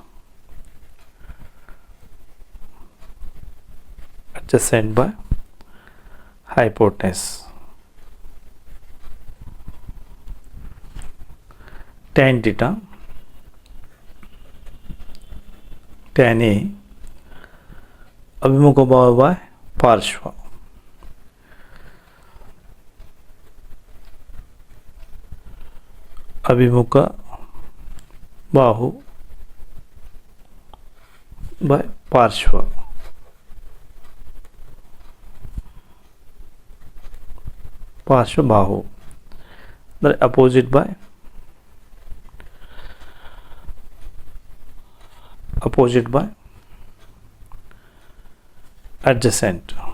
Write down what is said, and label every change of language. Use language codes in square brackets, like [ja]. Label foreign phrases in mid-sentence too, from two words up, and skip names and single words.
[en] adjacent by hypotenuse. Tan theta, tan A [hi] अभिमुख बाहु [en] by पार्श्व. [hi] अभिमुख बाहु by पार्श्व. [kn] ಪಾರ್ಶ್ವಬಾಹು ಅಂದರೆ [en] opposite by adjacent.